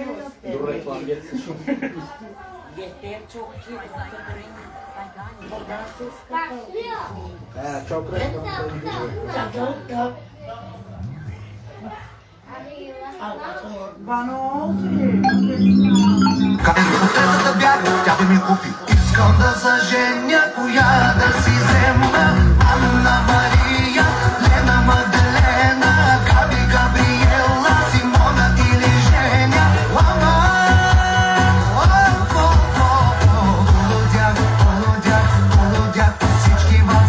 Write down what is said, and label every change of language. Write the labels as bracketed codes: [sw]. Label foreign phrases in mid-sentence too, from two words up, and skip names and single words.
[tr] Dur reklam gelsin. Yeter çok iyi. He çok reklam. Bana oldu. [bg] Да бях, тя да ми купи. Искам да заженя, коя да си взема. Анна Мария, Лена Маделена, Габи Габриела, Симона или Женя. Лама, полудях, всички вас.